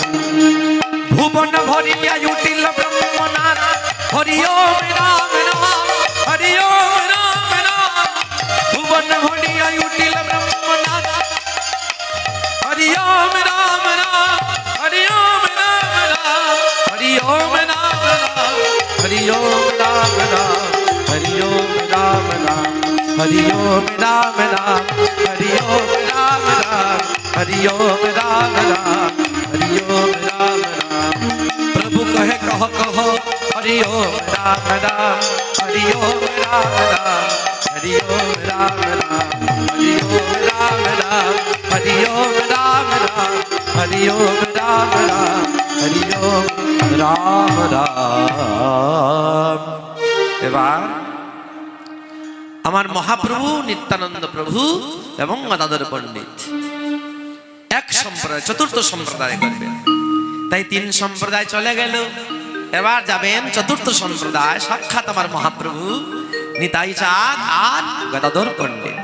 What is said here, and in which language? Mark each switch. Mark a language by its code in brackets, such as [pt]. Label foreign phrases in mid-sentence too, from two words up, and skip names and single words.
[bn] ভুবন ভরিয়া উঠিল ব্রহ্মনাথ, হরি ওম রাম রাম, হরি ওম রাম রাম, ভুবন ভরিয়া উঠিল ব্রহ্মনাথ, হরি ওম রাম রাম, হরি ওম রাম রাম, হরি ওম রাম রাম, হরি ওম রাম রাম, হরি ওম রাম রাম, [hi] हरि ओम राम राम हरि ओम राम राम हरि ओम राम राम हरि ओम राम राम प्रभु कहे कह कह हरि ओम राम राम हरि ओम राम राम हरि ओम राम राम हरि ओम राम राम हरि ओम राम राम हरि ओम राम राम हरि ओम राम राम। [bn] এবার আমার মহাপ্রভু নিত্যানন্দ প্রভু এবং গদাধর পণ্ডিত এক সম্প্রদায় চতুর্থ সম্প্রদায় করবেন, তাই তিন সম্প্রদায় চলে গেল। এবার যাবেন চতুর্থ সম্প্রদায়, সাক্ষাৎ আমার মহাপ্রভু নিতাই চাঁদ আর গদাধর পণ্ডিত।